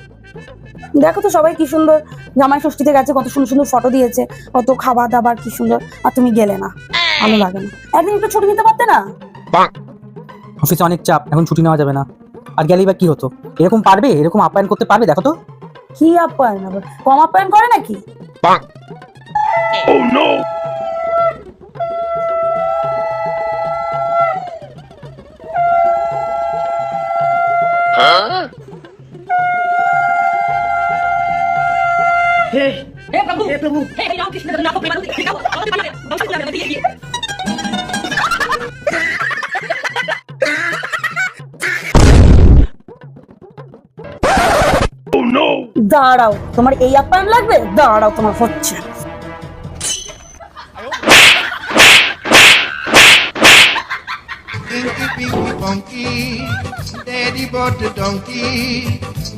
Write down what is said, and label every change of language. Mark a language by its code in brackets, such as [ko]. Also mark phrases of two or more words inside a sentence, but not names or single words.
[bn] দেখো তো সবাই কি সুন্দর জামাই ষষ্ঠীতে গেছে, কত সুন্দর সুন্দর ফটো দিয়েছে, কত খাবার দাবার কি সুন্দর, আর তুমি গেলে না, ভালো লাগে না। একদিন একটু ছুটি নিতে পারতে না? অফিসে অনেক চাপ, এখন ছুটি নেওয়া যাবে না। আর গেলেই বা কি হতো? এরকম পারবে, এরকম আপ্যায়ন করতে পারবে? দেখো তো। কি আপ্যায়ন আবার, কম আপ্যায়ন করে নাকি? [hi] हे प्रभु हे हरि राम कृष्ण जगन्नाथ प्रेमानंद हरि राम और तुम्हारे वंश को लगाने दिए [bn] দাঁড়াও, তোমার এই আপ্যায়ন লাগবে, দাঁড়াও তোমার হচ্ছে। [en] Inky, pinky, funky, daddy bought the donkey.